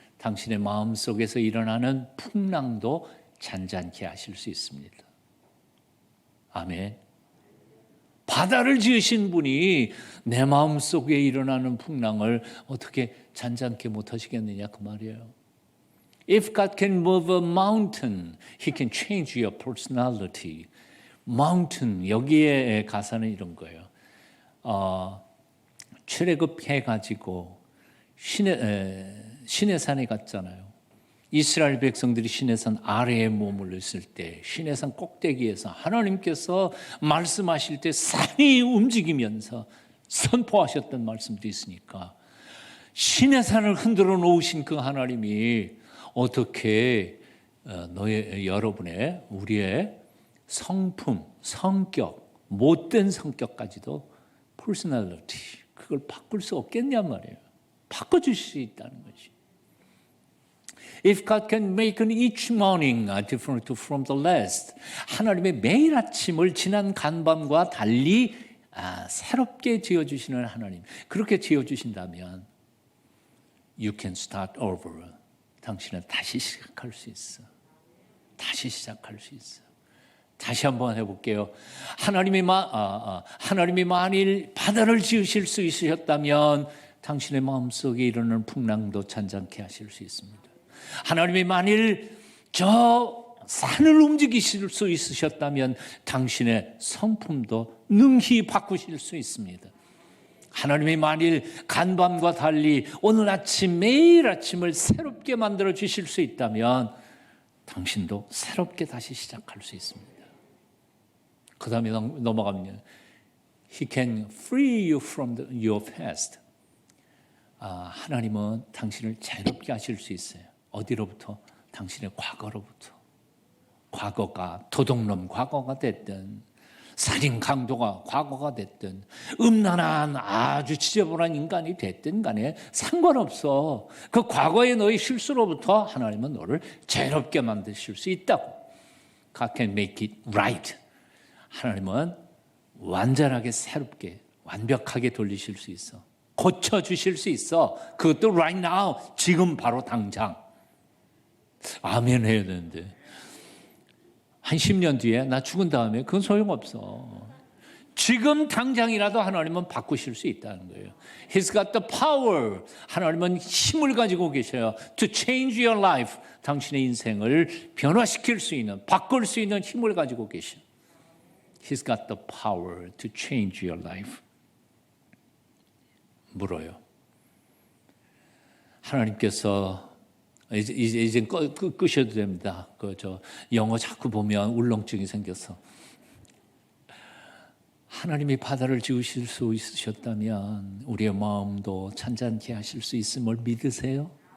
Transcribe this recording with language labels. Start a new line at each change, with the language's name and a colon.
Korean: 당신의 마음속에서 일어나는 풍랑도 잔잔케 하실 수 있습니다. 아멘. 바다를 지으신 분이 내 마음속에 일어나는 풍랑을 어떻게 잔잔케 못하시겠느냐 그 말이에요.
English: If God can move a mountain, He can change your personality.
Korean: Mountain, 여기에 가사는 이런 거예요. 출애굽해가지고 신의 산에 갔잖아요. 이스라엘 백성들이 시내산 아래에 머물렀을 때 시내산 꼭대기에서 하나님께서 말씀하실 때 산이 움직이면서 선포하셨던 말씀도 있으니까 시내산을 흔들어 놓으신 그 하나님이 어떻게 여러분의 우리의 성품, 성격, 못된 성격까지도 personality 그걸 바꿀 수 없겠냔 말이에요. 바꿔줄 수 있다는 거지.
English: If God can make each morning different from the last,
Korean: 하나님의 매일 아침을 지난 간밤과 달리 새롭게 지어주시는 하나님, 그렇게 지어주신다면
English: You can start over.
Korean: 당신은 다시 시작할 수 있어. 다시 시작할 수 있어. 다시 한번 해볼게요. 하나님이 만일 바다를 지으실 수 있으셨다면 당신의 마음속에 이르는 풍랑도 잔잔케 하실 수 있습니다. 하나님이 만일 저 산을 움직이실 수 있으셨다면 당신의 성품도 능히 바꾸실 수 있습니다. 하나님이 만일 간밤과 달리 오늘 아침 매일 아침을 새롭게 만들어 주실 수 있다면 당신도 새롭게 다시 시작할 수 있습니다. 그 다음에 넘어가면
English: He can free you from your past.
Korean: 하나님은 당신을 자유롭게 하실 수 있어요. 어디로부터? 당신의 과거로부터. 과거가 도둑놈 과거가 됐든 살인 강도가 과거가 됐든 음란한 아주 지저분한 인간이 됐든 간에 상관없어. 그 과거의 너의 실수로부터 하나님은 너를 자유롭게 만드실 수 있다고.
English: God can make it right.
Korean: 하나님은 완전하게 새롭게 완벽하게 돌리실 수 있어. 고쳐주실 수 있어. 그것도
English: right now,
Korean: 지금 바로 당장. 아멘 해야 되는데 한 10년 뒤에 나 죽은 다음에 그건 소용없어. 지금 당장이라도 하나님은 바꾸실 수 있다는 거예요.
English: He's got the power.
Korean: 하나님은 힘을 가지고 계셔요.
English: To change your life.
Korean: 당신의 인생을 변화시킬 수 있는, 바꿀 수 있는 힘을 가지고 계셔.
English: He's got the power to change your life.
Korean: 물어요. 하나님께서 이제 끄셔도 됩니다. 영어 자꾸 보면 울렁증이 생겨서. 하나님이 바다를 지으실 수 있으셨다면 우리의 마음도 잔잔케 하실 수 있음을 믿으세요?